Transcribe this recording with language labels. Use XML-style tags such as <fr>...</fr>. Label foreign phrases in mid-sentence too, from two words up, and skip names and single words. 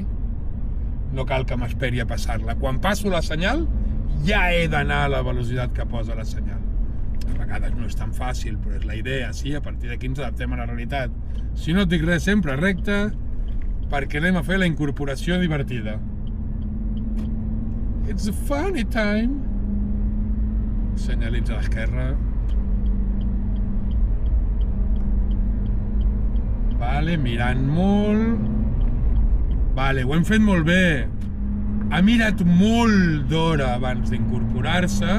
<ca>No cal que m'esperi a passar-la. Quan passo la senyal, ja he d'anar a la velocitat que posa la senyal. A vegades no és tan fàcil, però és la idea, sí? A partir d'aquí ens adaptem a la realitat. Si no et dic res, sempre recte, perquè anem a fer la incorporació divertida.</ca> <en>It's a funny time.</en> <ca>Senyalitza a l'esquerra. Vale, mirant molt. Vale, ho hem fet molt bé. Ha mirat molt d'hora abans d'incorporar-se.</ca>